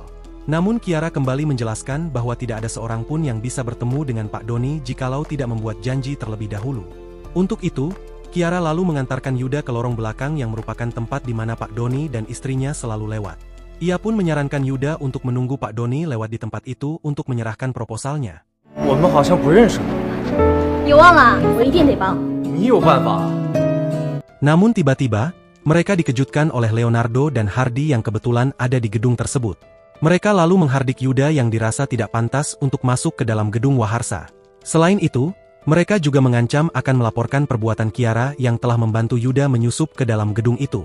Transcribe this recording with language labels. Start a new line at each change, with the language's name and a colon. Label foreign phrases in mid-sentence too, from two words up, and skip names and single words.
Indonesian: Namun Kiara kembali menjelaskan bahwa tidak ada seorang pun yang bisa bertemu dengan Pak Doni jikalau tidak membuat janji terlebih dahulu. Untuk itu, Kiara lalu mengantarkan Yuda ke lorong belakang yang merupakan tempat di mana Pak Doni dan istrinya selalu lewat. Ia pun menyarankan Yuda untuk menunggu Pak Doni lewat di tempat itu untuk menyerahkan proposalnya.
Chinese: 我们好像不认识。别忘了，我一定得帮。你有办法？
Indonesian: Namun tiba-tiba, mereka dikejutkan oleh Leonardo dan Hardy yang kebetulan ada di gedung tersebut. Mereka lalu menghardik Yuda yang dirasa tidak pantas untuk masuk ke dalam gedung Waharsa. Selain itu, mereka juga mengancam akan melaporkan perbuatan Kiara yang telah membantu Yuda menyusup ke dalam gedung itu.